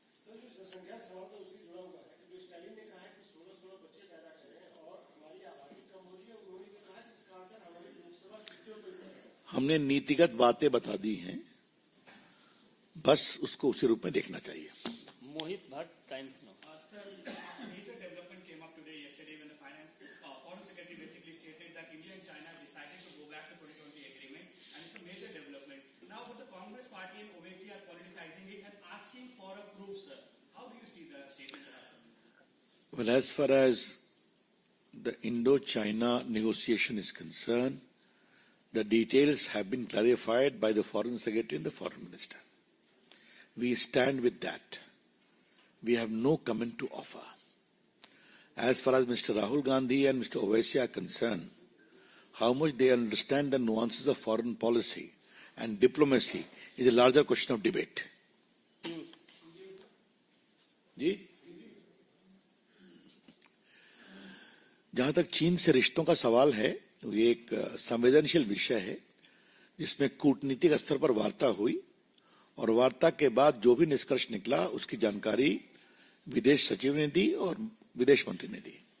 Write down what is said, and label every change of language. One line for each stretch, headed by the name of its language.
Hindi: Sir, जो जनसंख्या सवाल तो उससे जुड़ा हुआ है कि स्टालिन ने कहा है कि 16 बच्चे पैदा करें और हमारी आबादी कम हो रही है। उन्होंने कहा कि इसका असर हमारी लोकसभा सीटों पर भी है। हमने नीतिगत बातें बता दी हैं, बस उसको उसी रूप में देखना चाहिए। मोहित Bhatt, times now.
English: Sir, a major development came up today, yesterday, when the Foreign Secretary basically stated that India and China decided to go back to 2020 agreement, and it's a major development. Now, but the Congress Party and OWC are politicizing it and asking for a proof, sir. How do you see the statement that happened? Well, as far as the Indo-China negotiation is concerned, the details have been clarified by the Foreign Secretary and the Foreign Minister. We stand with that. We have no comment to offer. As far as Mr. Rahul Gandhi and Mr. Owaisi are concerned, how much they understand the nuances of foreign policy and diplomacy is a larger question of debate.
Hindi: जी, जहां तक चीन से रिश्तों का सवाल है, तो ये एक संवेदनशील विषय है, जिसमें कूटनीतिक स्तर पर वार्ता हुई, और वार्ता के बाद जो भी निष्कर्ष निकला उसकी जानकारी विदेश सचिव ने दी और विदेश मंत्री ने दी।